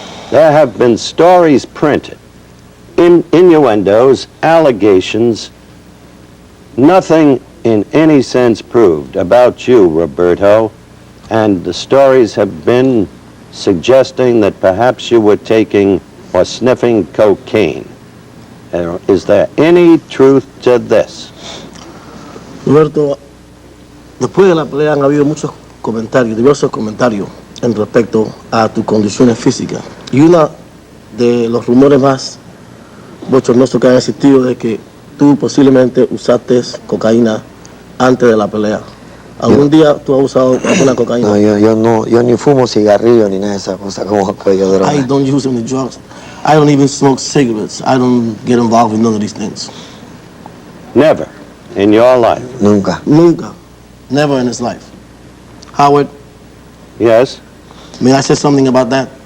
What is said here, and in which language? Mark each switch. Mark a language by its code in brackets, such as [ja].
[en] There have been stories printed, innuendos, allegations, nothing in any sense proved about you, Roberto, and the stories have been suggesting that perhaps you were taking or sniffing cocaine. Is there any truth to this? [es] Roberto, después de la pelea han habido muchos comentarios, diversos comentarios en respecto a tus condiciones físicas. Y uno de los rumores más bochornosos que han existido de que tú posiblemente usaste cocaína antes de la pelea. ¿Algún día tú has usado alguna cocaína? No, yo ni fumo cigarrillo ni nada de esas cosas como cuello de droga. [en] I don't use any drugs. I don't even smoke cigarettes. I don't get involved in none of these things. Never in your life? [es] Nunca. [en] Never in his life. Howard? Yes? May I say something about that?